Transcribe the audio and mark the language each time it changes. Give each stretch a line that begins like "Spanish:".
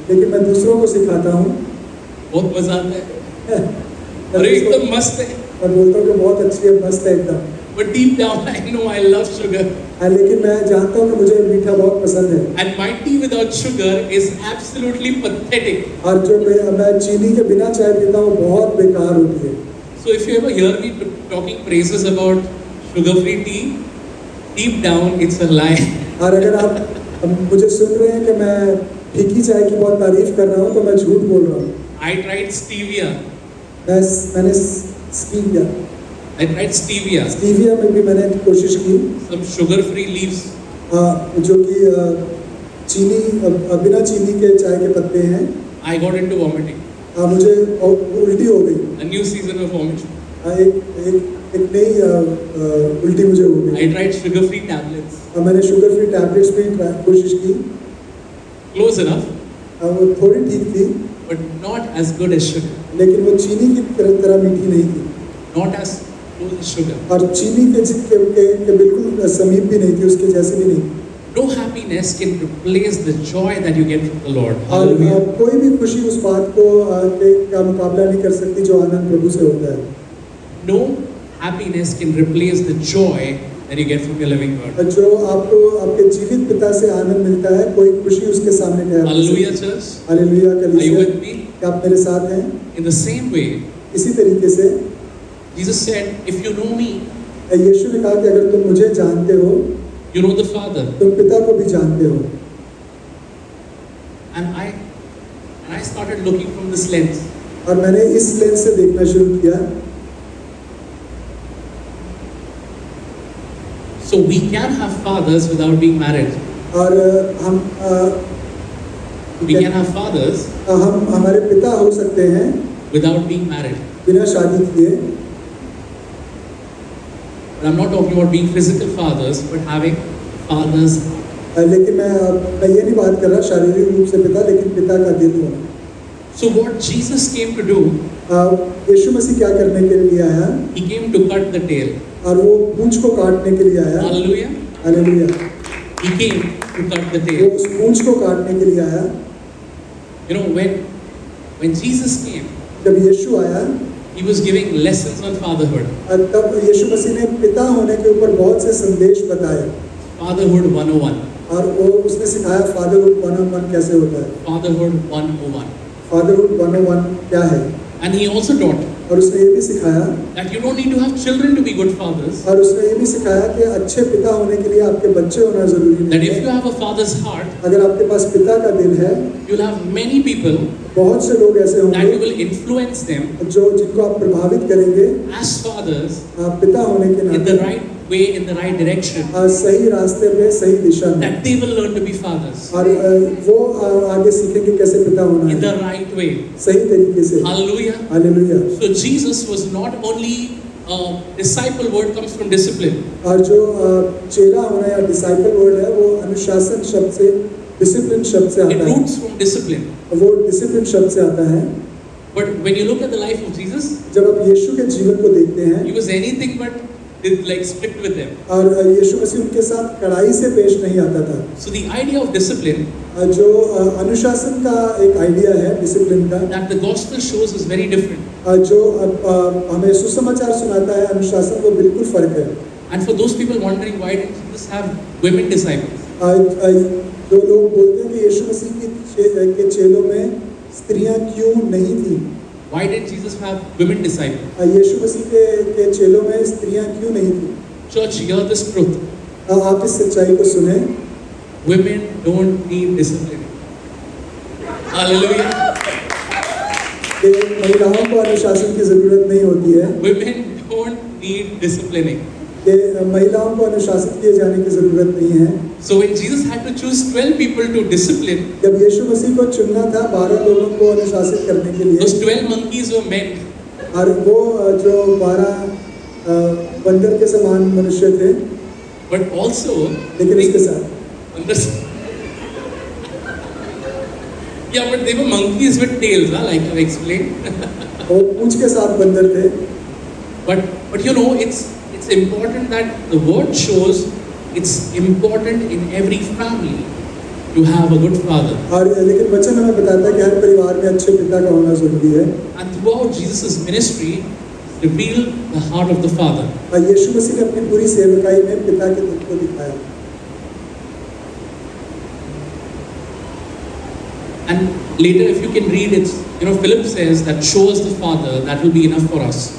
Hindi: लेकिन मैं दूसरों को सिखाता हूँ। बहुत मजा आता है। मैं अरे दूसरों- एकदम मस्त है। मैं बोलता हूँ कि बहुत अच्छी है, मस्त है एकदम।
English: But deep down, I know I love sugar.
Hindi: लेकिन मैं जानता हूँ कि मुझे मीठा बहुत पसंद है।
English: And my tea without sugar is absolutely pathetic.
Hindi: और जो मैं चीनी के बिना चाय पीता हूँ बहुत बेकार होती है।
English: So if you ever hear me talking praises about sugar-free tea, deep down it's a lie.
Hindi: और अगर आप मुझे सुन रहे हैं कि मैं फीकी चाय की बहुत तारीफ कर रहा हूँ तो मैं झूठ बोल रहा हूँ।
English: I tried stevia.
Hindi: मैंने stevia
English: I tried stevia.
Hindi: Stevia में भी मैंने कोशिश की,
English: Some sugar-free leaves.
Hindi: जो कि चीनी बिना चीनी के चाय के पत्ते हैं।
English: I got into vomiting.
Hindi: मुझे उल्टी हो गई।
English: A new season of vomiting.
Hindi: एक नई उल्टी मुझे हो गई।
English: I tried sugar-free tablets.
Hindi: मैंने शुगर फ्री टैबलेट्स भी कोशिश की,
English: Close enough,
Hindi: वो थोड़ी ठीक थी,
English: but not as good as sugar.
Hindi: लेकिन वो चीनी की तरह मीठी नहीं थी
English: Not as close as sugar.
Hindi: और चीनी के बिल्कुल समीप भी नहीं थी, उसके जैसे भी नहीं।
English: No happiness can replace the joy that you get from the Lord.
Hindi: और
English: Hallelujah.
Hindi: कोई भी खुशी उस बात को का मुकाबला नहीं कर सकती जो आनंद प्रभु से होता है।
English: No happiness can replace the joy that you get from your living God.
Hindi: जो आपको आपके जीवित पिता से आनंद मिलता है, कोई खुशी उसके सामने नहीं आ सकती।
English: Hallelujah, church.
Hindi: Hallelujah
English: Are you
Hindi: कलीसिया,
English: with me?
Hindi: क्या आप मेरे साथ हैं?
English: In the same way,
Hindi: इसी तरीके से
English: Jesus said, if you know me,
Hindi: यीशु ने कहा कि अगर तुम मुझे जानते हो,
English: you know the Father.
Hindi: तुम पिता को भी जानते हो।
English: And I started looking from this lens.
Hindi: और मैंने इस लेंस से देखना शुरू किया।
English: So we can have fathers without being married.
Hindi: और हम
English: We can have fathers
Hindi: हम हमारे पिता हो सकते हैं
English: without being married.
Hindi: बिना शादी किए।
English: But I'm not talking about being physical fathers, but having fathers.
Hindi: लेकिन मैं ये नहीं बात कर रहा शारीरिक रूप से पिता, लेकिन पिता का दिल हो।
English: So what Jesus came to do,
Hindi: यीशु मसीह क्या करने के लिए आया?
English: he came to cut the tail.
Hindi: और वो पूंछ को काटने के लिए आया।
English: Hallelujah.
Hindi: Hallelujah.
English: He came to cut the
Hindi: वो
English: tail.
Hindi: उस पूंछ को काटने के लिए आया।
English: You know, when Jesus came,
Hindi: जब यीशु आया,
English: he was giving lessons on fatherhood.
Hindi: तब यीशु मसीह ने पिता होने के ऊपर बहुत से संदेश बताए
English: Fatherhood 101.
Hindi: और वो उसने सिखाया फादरहुड 101 कैसे होता है।
English: Fatherhood 101.
Hindi: फादरहुड 101 क्या है?
English: And he also taught
Hindi: और उसने ये भी सिखाया
English: that you don't need to have children to be good fathers.
Hindi: और उसने ये भी सिखाया कि अच्छे पिता होने के लिए आपके बच्चे होना जरूरी
English: That
Hindi: नहीं
English: if you
Hindi: है।
English: have a father's heart,
Hindi: अगर आपके पास पिता का दिल है,
English: you'll have many people
Hindi: बहुत से लोग ऐसे
English: that you
Hindi: होंगे
English: will influence them
Hindi: जो जिनको आप प्रभावित करेंगे
English: as fathers
Hindi: पिता होने के
English: in the
Hindi: नाते
English: right way, in the right direction,
Hindi: सही रास्ते पे सही दिशा में,
English: that they will learn to be fathers
Hindi: और वो आगे सीखेंगे कैसे पिता होना
English: in the
Hindi: है
English: right way.
Hindi: सही तरीके से।
English: Hallelujah.
Hindi: Hallelujah.
English: So Jesus was not only disciple, word comes from discipline.
Hindi: और जो चेला होना या डिसाइपल वर्ड है वो अनुशासन शब्द से, डिसिप्लिन शब्द से
English: It
Hindi: आता है।
English: roots from discipline.
Hindi: वो डिसिप्लिन शब्द से आता है।
English: But when you look at the life of Jesus,
Hindi: जब आप यीशु के जीवन को देखते हैं
English: he was anything but like strict with them.
Hindi: और यीशु मसीह उनके साथ कड़ाई से पेश नहीं आता था।
English: So the idea of discipline
Hindi: जो अनुशासन का एक आइडिया है डिसिप्लिन का,
English: that the gospel shows is very different.
Hindi: जो हमें सुसमाचार सुनाता है अनुशासन, वो बिल्कुल फर्क है।
English: And for those people wondering why did Jesus have women disciples?
Hindi: जो लोग बोलते हैं कि यीशु मसीह के चेलों में स्त्रियां क्यों नहीं थी,
English: Why did Jesus have women disciples?
Hindi: यीशु मसीह के चेलों में स्त्रियां क्यों नहीं थी?
English: Church, hear this truth.
Hindi: आप इस सच्चाई को सुने,
English: Women don't need discipline. Hallelujah.
Hindi: कि महिलाओं को अनुशासन की जरूरत नहीं होती है,
English: Women don't need disciplining.
Hindi: कि महिलाओं को अनुशासित किए जाने की जरूरत नहीं है।
English: So when Jesus had to choose 12 people to discipline,
Hindi: जब यीशु मसीह को चुनना था 12 लोगों को अनुशासित करने के लिए,
English: those 12 monkeys were men.
Hindi: और वो जो 12 बंदर के समान मनुष्य थे,
English: but also
Hindi: लेकिन इसके साथ
English: yeah, but they were monkeys with tails, huh? Like I've explained.
Hindi: वो पूंछ के साथ बंदर थे.
English: But you know, it's important that the word shows it's important in every family to have a good father.
Hindi: और लेकिन वचन हमें बताता है कि हर परिवार में अच्छे पिता का होना जरूरी है.
English: And throughout Jesus' ministry, revealed the heart of the Father.
Hindi: और यीशु मसीह ने अपनी पूरी सेवकाई में पिता के दिल को दिखाया.
English: And later, if you can read it, you know, Philip says that show us the Father, that will be enough for us.